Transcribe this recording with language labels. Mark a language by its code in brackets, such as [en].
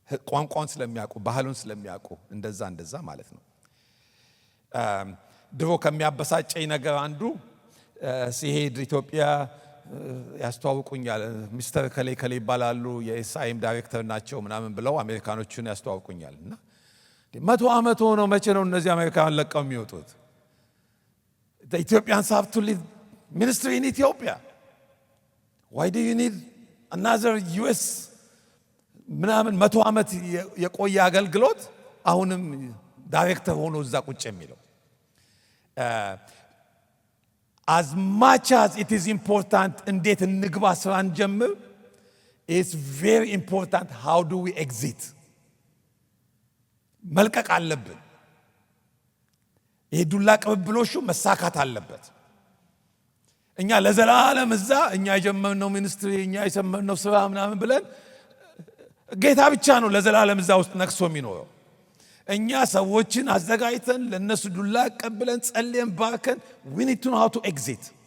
[am] ቋንቋውን ስለሚያውቁ፣ ባህሉን ስለሚያውቁ እንደዛ ማለት ነው። ድሮ ከሚያበሳጨኝ ነገር አንዱ ሲሄድ ኢትዮጵያ ያስተዋውቁኛል። ሚስተር ከሌ ይባላሉ፣ የኤስአይኤም ዳይሬክተር ናቸው ምናምን ብለው አሜሪካኖቹን ያስተዋውቁኛል። እና 100 ዓመት ሆኖ መቼ ነው እነዚህ አሜሪካን ለቀው የሚወጡት? [en] the Ethiopians have to lead ministry in Ethiopia. why do you need another US [am] ምናምን 100 ዓመት የቆየ አገልግሎት አሁንም ዳይሬክተር ሆኖ እዛ ቁጭ የሚለው? [en] as much as it is important [am] እንዴት እንግባ ስራ እንጀምር, [en] it's very important how do we exit. [am] መልቀቅ አለብን። ይሄ ዱላ ቅብብሎሹ መሳካት አለበት። እኛ ለዘላለም እዛ እኛ የጀመርነው ሚኒስትሪ እኛ የሰመርነው ስራ ምናምን ብለን ጌታ ብቻ ነው ለዘላለም እዛ ውስጥ ነክሶ የሚኖረው። እኛ ሰዎችን አዘጋጅተን ለነሱ ዱላ ቀብለን ጸልየን ባርከን [en] we need to know how to exit.